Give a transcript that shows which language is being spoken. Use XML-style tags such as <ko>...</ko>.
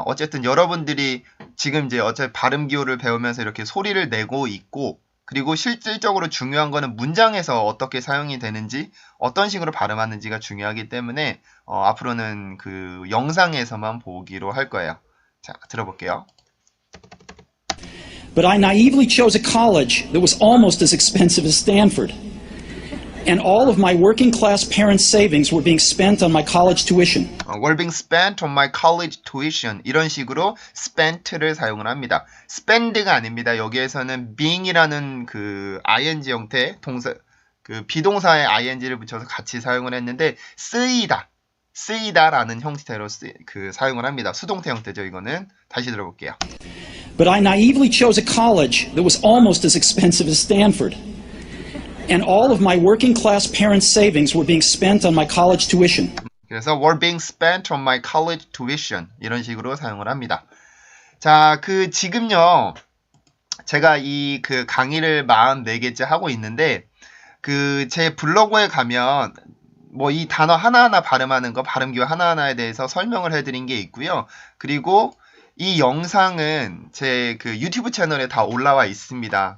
<ko>어쨌든 여러분들이 지금 이제 어차피 발음 기호를 배우면서 이렇게 소리를 내고 있고, 그리고 실질적으로 중요한 거는 문장에서 어떻게 사용이 되는지, 어떤 식으로 발음하는지가 중요하기 때문에, 앞으로는 그 영상에서만 보기로 할 거예요. 자, 들어볼게요.</ko> <en>But I naively chose a college that was almost as expensive as Stanford. And all of my working class parents' savings were being spent on my college tuition. were being spent on my college tuition.</en> <ko>이런 식으로 spent를 사용을 합니다. spend가 아닙니다. 여기에서는 being이라는 그 ing 형태 동사 그 비동사에 ing를 붙여서 같이 사용을 했는데 쓰이다라는 형태로 사용을 합니다. 수동태 형태죠. 이거는 다시 들어볼게요.</ko> <en>But I naively chose a college that was almost as expensive as Stanford. And all of my working class parents' savings were being spent on my college tuition.</en> <ko>그래서</ko> <en>were being spent on my college tuition</en> <ko>이런 식으로 사용을 합니다. 자, 지금요 제가 이 강의를 44개째 하고 있는데 제 블로그에 가면 뭐 이 단어 하나하나 발음하는 거 발음기호 하나하나에 대해서 설명을 해드린 게 있고요. 그리고 이 영상은 제 유튜브 채널에 다 올라와 있습니다.</ko>